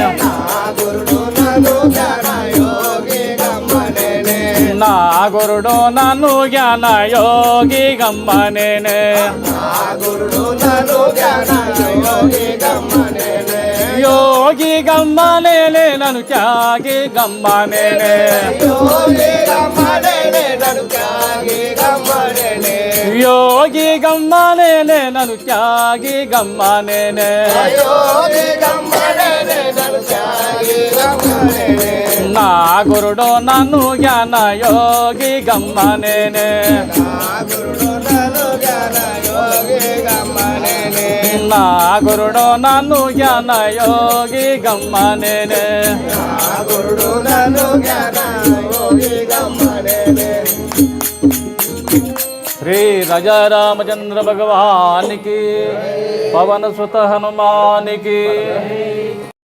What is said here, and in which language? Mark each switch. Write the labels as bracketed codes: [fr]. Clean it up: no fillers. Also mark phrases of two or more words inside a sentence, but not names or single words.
[te] నా గురుడు నన్ను జ్ఞాన యోగి గమ్మనేనే యోగి గమ్మనేనే నను త్యాగి గమ్మనేనే యోగి యోగి గమ్మ నేనే నను త్యాగి గమ్మ నేనే యోగి గమ్మ నేనే నను త్యాగి గమ్మ నేనే నా గురుడో నాను జ్ఞాన యోగి గమ్మ నేనే గురుడు నాను జ్ఞాన యోగి గమ్మ నేనే నా గురుడో నాను జ్ఞాన యోగి గమ్మ నేనే గురుడు నాను జ్ఞాన యోగి గమ్మ నేనే [hi] श्री राजा रामचंद्र भगवान की पवन सुत हनुमान की